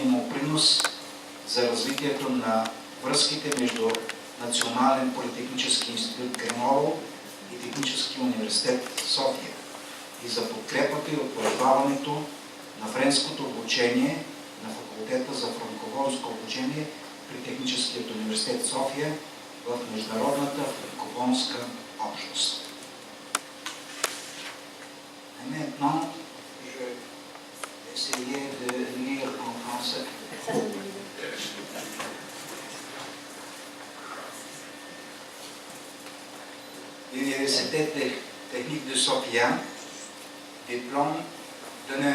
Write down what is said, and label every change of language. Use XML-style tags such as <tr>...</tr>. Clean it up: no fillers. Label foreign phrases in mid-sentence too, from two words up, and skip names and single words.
<bg>му принос за развитието на връзките между Национален политехнически институт Грenoble и Технически университет София и за подкрепата и утвърждаването на френското обучение на факултета за франкофонско обучение при Техническият университет София в международната франкофонска общност.</bg> <fr>Maintenant, je vais essayer de lire en français. L'Université technique de Sofia, diplôme d'honneur.</fr>